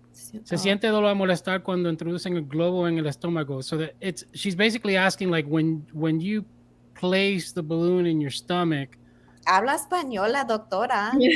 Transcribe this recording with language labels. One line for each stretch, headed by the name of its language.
Spanish: Se siente dolor a molestar cuando introducen el globo en el estómago.
English: So that she's basically asking, like, when you place the balloon in your stomach.
Spanish: Habla español, la doctora.